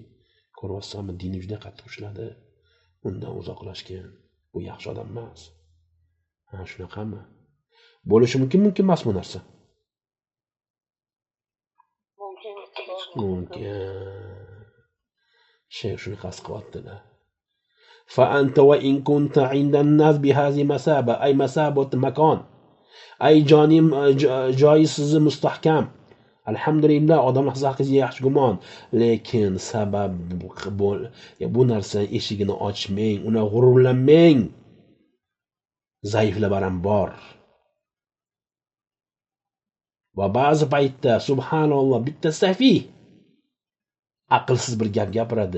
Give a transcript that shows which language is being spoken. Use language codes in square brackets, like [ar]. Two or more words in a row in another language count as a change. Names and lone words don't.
[uz] Ko'ryapsanmi, dini juda qattiq ushladi. Undan uzoqlashgan. Bu yaxshi odam emas. Ha, shunaqami? Bo'lishi mumkin emas bu narsa. Mumkin. Shayx shuni qasd qilyaptilar. [ar] فأنت وإن كنت عند الناس بهذه مسابة أي مسابة مكان أي [uz] joyi sizni mustahkam. Alhamdulillah, odamlar haqingizga yaxshi gumon, lekin sabab bu narsa eshigini ochmang, uni g'ururlanmang. Zaiflar ham bor. Va ba'zi paytda subhanalloh bitta safih aqlsiz bir gap gapiradi.